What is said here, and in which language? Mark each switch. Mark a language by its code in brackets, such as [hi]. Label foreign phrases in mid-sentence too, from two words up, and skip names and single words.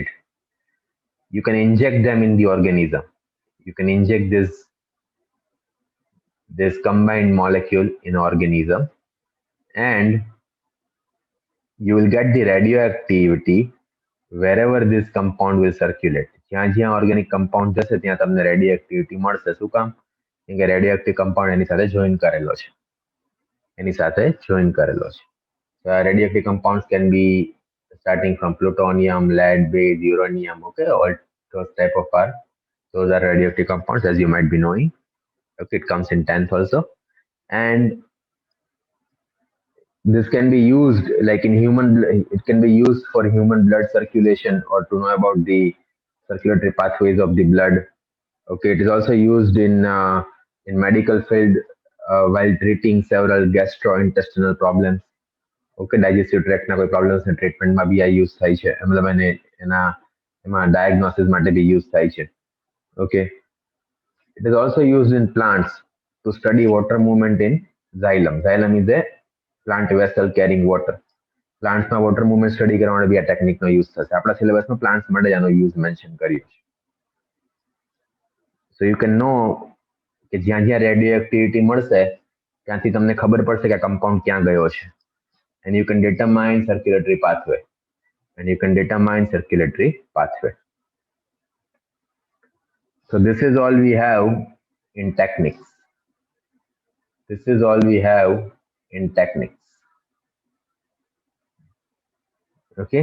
[en] You can inject them in the organism. You can inject this combined molecule in organism, and you will get the radioactivity wherever this compound will circulate. [gu] જ્યાં જ્યાં [en] organic compound [gu] જશે ત્યાં તમને radioactivity મળશે. શું કામ? કેમ કે [en] radioactive compound [gu] એની સાથે join કરેલો છે. [en] So radioactive compounds can be starting from plutonium, lead, base, uranium. Okay, all those type of those are radioactive compounds, as you might be knowing. Okay, it comes in 10th also, and this can be used like in it can be used for human blood circulation or to know about the circulatory pathways of the blood. Okay, it is also used in medical field while treating several gastrointestinal problems. [gu] Okay, [en] digestive tract [gu] ના કોઈ problems ને treatment માં બી આ use થાય છે. મતલબ એમાં diagnosis માટે બી use થાય છે. [en] Okay, it is also used in plants to study water movement in xylem. Xylem is a plant vessel carrying water. [gu] Plants માં [en] water movement study [gu] કરવા માટે બી આ technique નો use થશે. આપણા syllabus માં plants માટે આનો use mention કર્યો છે. [en] So you can know [gu] કે જ્યાં જ્યાં radioactivity મળશે ત્યાંથી તમને ખબર પડશે કે આ compound ક્યાં ગયો છે. [en] And you can determine circulatory pathway. So this is all we have in techniques. Okay.